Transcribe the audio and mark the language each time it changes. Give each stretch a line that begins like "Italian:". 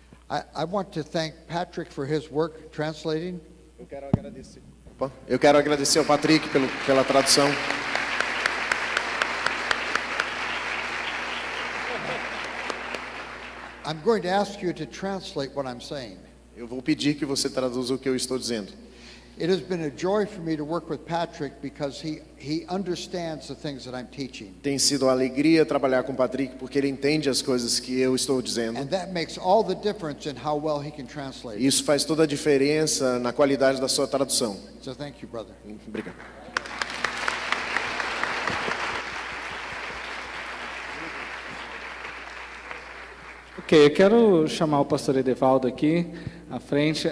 English: I want to thank Patrick for his work translating.
Portuguese: Eu quero agradecer ao Patrick pela tradução.
English: I'm going to ask you to translate what I'm saying.
Portuguese: Eu vou pedir que você traduza o que eu estou dizendo.
English: It has been a joy for me to work with Patrick because he understands the things that I'm teaching.
Portuguese: Tem sido uma alegria trabalhar com o Patrick porque ele entende as coisas que eu estou dizendo.
English: And that makes all the difference in how well he can translate.
Portuguese: Isso faz toda a diferença na qualidade da sua tradução.
English: So thank you, brother.
Portuguese: Obrigado. Ok, eu quero chamar o pastor Edevaldo aqui à frente.